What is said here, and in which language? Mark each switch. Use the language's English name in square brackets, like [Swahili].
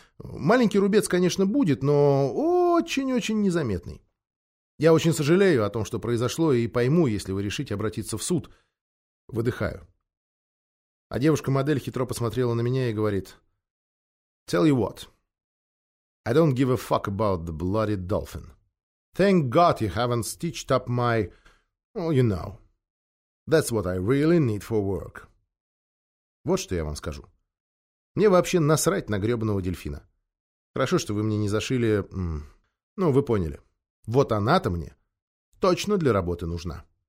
[Russian] Маленький рубец, конечно, будет, но очень-очень незаметный. Я очень сожалею о том, что произошло, и пойму, если вы решите обратиться в суд. Выдыхаю. А девушка-модель хитро посмотрела на меня и говорит: [English] «Tell you what. I don't give a fuck about the bloody dolphin. Thank God you haven't stitched up my... Well, you know. That's what I really need for work». [Russian] Вот что я вам скажу. Мне вообще насрать на гребаного дельфина. Хорошо, что вы мне не зашили... Ну, вы поняли. Вот она-то мне точно для работы нужна.